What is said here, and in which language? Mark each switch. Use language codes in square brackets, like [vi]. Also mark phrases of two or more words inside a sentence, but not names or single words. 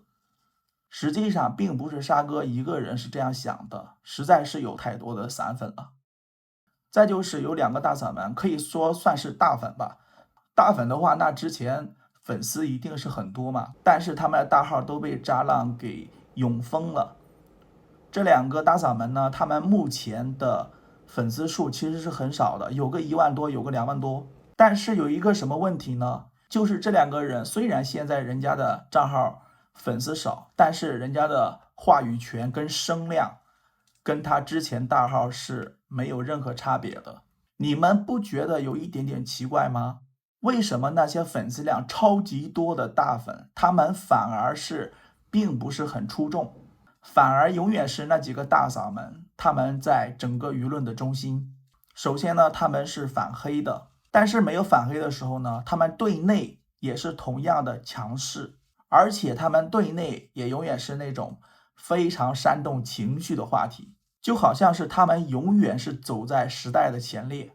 [zh] 實際上並不是沙哥一個人是這樣想的，實在是有太多的散粉了。再就是有两個大嗓門，可以說算是大粉吧。大粉的話，那之前粉絲一定是很多嘛，但是他们的大號都被渣浪給永封了。這兩個大嗓門呢，他們目前的粉絲數其實是很少的，有個1萬多，有個2萬多。但是有一個什麼問題呢？就是這兩個人雖然現在人家的賬號粉絲少，但是人家的話語權跟聲量跟他之前大號是沒有任何差別的。你們不覺得有一點點奇怪嗎？為什麼那些粉絲量超級多的大粉，他們反而是並不是很出眾，反而永遠是那幾個大嗓門，他們在整個輿論的中心。首先呢，他們是反黑的，但是沒有反黑的時候呢，他們对內也是同樣的強勢，而且他們对內也永遠是那種非常煽動情緒的話題，就好像是他們永遠是走在時代的前列。